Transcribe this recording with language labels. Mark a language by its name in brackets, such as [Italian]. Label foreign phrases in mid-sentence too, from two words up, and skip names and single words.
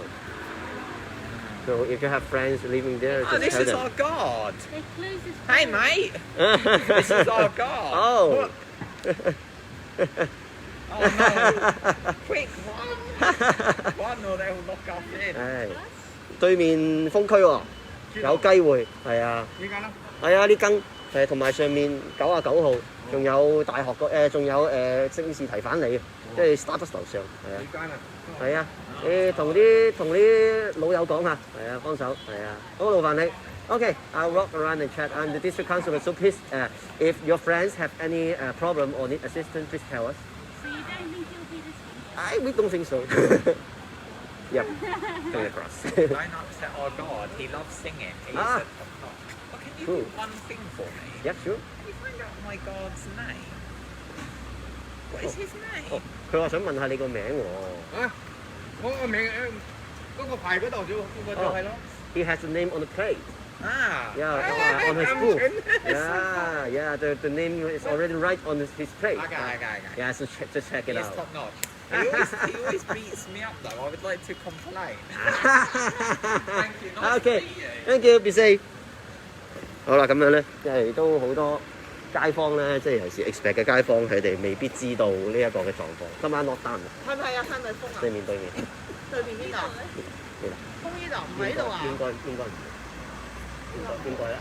[English] So if you have friends living there, just this tell is them. our guard. Hey, mate. This is our guard. Oh. Oh no! Quick, one or they'll lock us in. [Cantonese] 係對面封區喎，有機會係啊。呢間啦。係啊，呢間同埋上面99號，仲有大學個仲有聖士提反里，即係 Starbucks 樓上係啊。呢間啊。係啊，你同啲老友講下，係啊，幫手係啊。好，勞煩你。 [English] Okay, I'll walk around and chat. I'm the district councillor, so please, if your friends have any problem or need assistance, please tell us. So you don't think you'll be this one? We don't think so. Yep, coming across. Don't upset our guard. He loves singing. He's a top notch. But can you do one thing for me? Yep, sure. Can you find out my guard's name? What is his name? [Cantonese] 佢話想問下你個名喎。啊，我個名嗰個牌嗰度就係咯。 [English] He has a name on the plate. Ah. Yeah, on his book. Yeah. The name is already right on his plate. Okay. Yeah, so just check it He's out. top notch. He always beats me up though. I would like to complain. Thank you. Nice Okay, to meet you. thank you. Be safe. [Cantonese] 好啦，咁樣咧，即係都好多街坊咧，即係尤其是 expect 嘅街坊，佢哋未必知道呢一個嘅狀況。今晚落單係咪啊？係咪封啊？對面。對面邊度？封呢度唔喺度啊？應該啦。